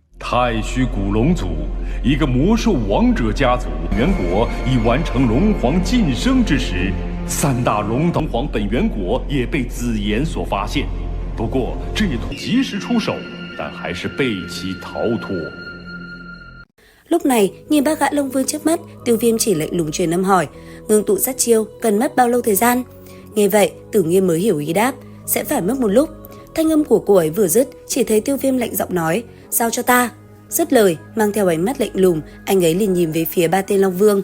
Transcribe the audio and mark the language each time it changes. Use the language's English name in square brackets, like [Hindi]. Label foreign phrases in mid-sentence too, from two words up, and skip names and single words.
[Chinese] 太虚古龙族，一个魔兽王者家族。元果已完成龙皇晋升之时，三大龙皇本源果也被紫妍所发现。不过这也及时出手，但还是被其逃脱。 [Vietnamese] Lúc này, nhìn ba gã Long Vương trước mắt, Tiêu Viêm chỉ lạnh lùng truyền âm hỏi, ngưng tụ sát chiêu cần mất bao lâu thời gian? Nghe vậy, Tử Nghiêm mới hiểu ý đáp, sẽ phải mất một lúc. Thanh âm của cô ấy vừa dứt, chỉ thấy Tiêu Viêm lạnh giọng nói, giao cho ta. Dứt lời, mang theo ánh mắt lạnh lùng, anh ấy liền nhìn về phía ba tên Long Vương.